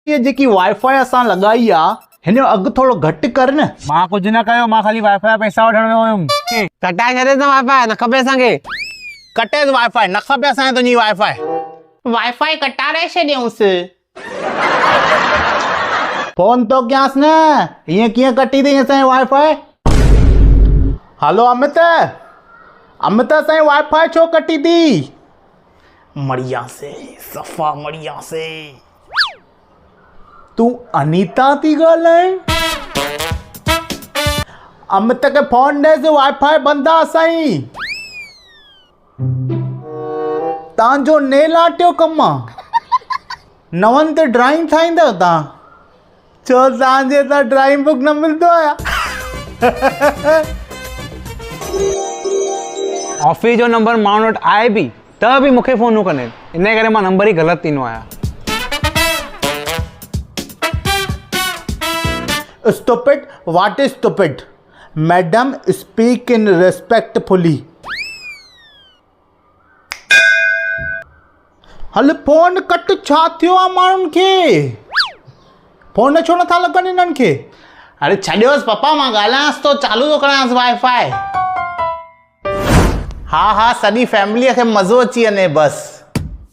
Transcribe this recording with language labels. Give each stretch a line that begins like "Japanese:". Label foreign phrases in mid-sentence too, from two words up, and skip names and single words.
Sindhi: ये जेकी वाईफाई असां लगाई आ हिन जो अघु थोड़ो घटि कर न। मां कुछ न कयो, मां खाली वाईफाई पैसा वठण वियो हुयुमि। कटाए छॾे त वाईफाई न खपे असांखे। कटे वाईफाई न खपे असांखे तुंहिंजी वाईफाई। वाईफाई कटारे छॾियऊंसि। फोन तो कयांसि न, हीअं कीअं कटी अथई असांजी वाईफाई। हलो अमित, अमित असांजी वाईफाई छो कटी थी? मरिया से सफ़ा मरिया से। तू अनीता थी ॻाल्हाए? अमित के फोन ॾेसि, वाईफाई बंदि आहे असांजी। तव्हांजो
English: nail art
Sindhi: जो कमु आहे? नवनि ते ड्राइंग ठाहींदव तव्हां? छो तव्हांजे हितां
English: drawing book
Sindhi: न मिलंदो आहे? ऑफिस जो नंबर माण्हू वटि आहे बि त बि मूंखे फोन न कंदा आहिनि, इन करे मां नंबर ई ग़लति ॾींदो आहियां।
English: Stupid? What is stupid? Madam, speak in respectfully.
Sindhi: हल फोन कट छा थियो आहे माण्हुनि खे? फोन छो नथा लॻनि इन्हनि खे? अरे छॾियोसि पप्पा, मां ॻाल्हायांसि थो, चालू थो करायांसि वाईफाई। हा हा, सॼी फैमिलीअ खे मज़ो अची वञे बसि।